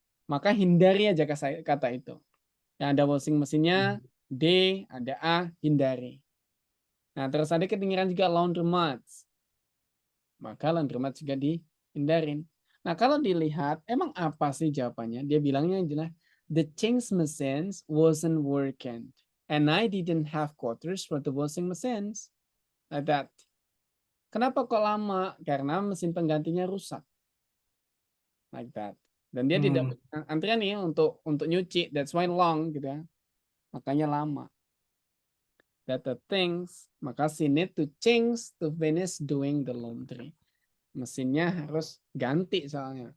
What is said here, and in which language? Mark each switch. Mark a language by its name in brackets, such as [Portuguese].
[Indonesian] Maka hindari aja kata itu. Yang ada washing mesinnya D, ada A, hindari. Nah, terus ada kedengaran juga laundromat. Maka laundromat juga dihindarin. Nah, kalau dilihat, emang apa sih jawabannya? Dia bilangnya adalah, [English] the change machines wasn't working. And I didn't have quarters for the washing machines. Like that. [Indonesian] Kenapa kok lama? Karena mesin penggantinya rusak. Like that. Dan dia tidak antrian nih untuk nyuci. [English] That's why long [Indonesian] gitu ya. Makanya lama. [English] That the things, maka she need to change to finish doing the laundry. [Indonesian] Mesinnya harus ganti soalnya.